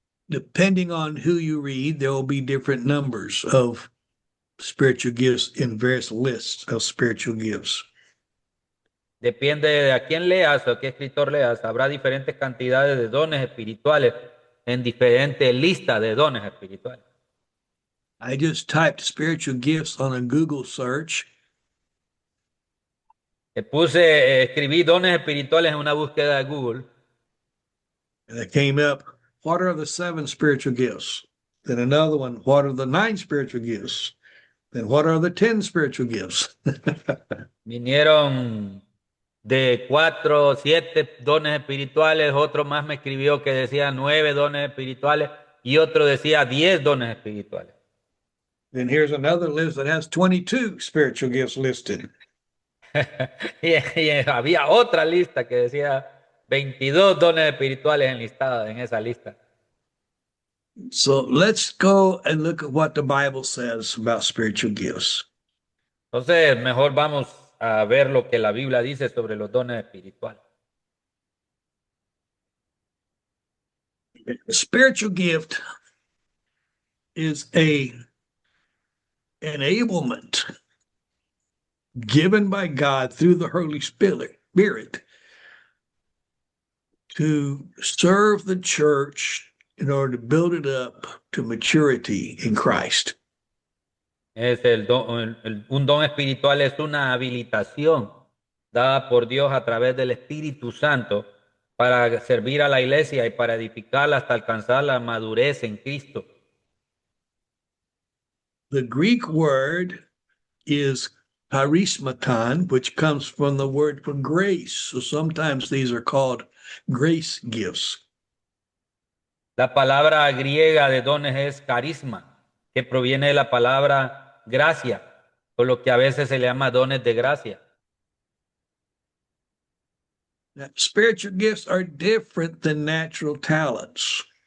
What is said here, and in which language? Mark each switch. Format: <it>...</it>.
<en>Depending on who you read, there will be different numbers of spiritual gifts in various lists of spiritual gifts.</en> <es>Depende de a quién leas o a qué escritor leas, habrá diferentes cantidades de dones espirituales en diferentes listas de dones espirituales.</es> <en>I just typed spiritual gifts on a Google search,</en> <es>Escribí dones espirituales en una búsqueda de Google.</es> <en>and it came up, what are the 7 spiritual gifts? Then another one, what are the 9 spiritual gifts? Then what are the 10 spiritual gifts?</en> <es>Vinieron de 4, 7 dones espirituales, otro más me escribió que decía 9 dones espirituales y otro decía 10 dones espirituales.</es> <en>Then here's another list that has 22 spiritual gifts listed.</en> <es>y había otra lista que decía 22 dones espirituales enlistados en esa lista.</es> <en>So let's go and look at what the Bible says about spiritual gifts.</en> <es>Entonces, mejor vamos a ver lo que la Biblia dice sobre los dones espirituales.</es> <en>A spiritual gift is a enablement given by God through the Holy Spirit to serve the church in order to build it up to maturity in Christ.</en> <es>Un don espiritual es una habilitación dada por Dios a través del Espíritu Santo para servir a la iglesia y para edificarla hasta alcanzar la madurez en Cristo.</es> <en>The Greek word is charismaton, which comes from the word for grace. So sometimes these are called grace gifts.</en> <es>La palabra griega de dones es carisma, que proviene de la palabra gracia, por lo que a veces se le llama dones de gracia.</es> <en>Now, spiritual gifts are different than natural talents.</en>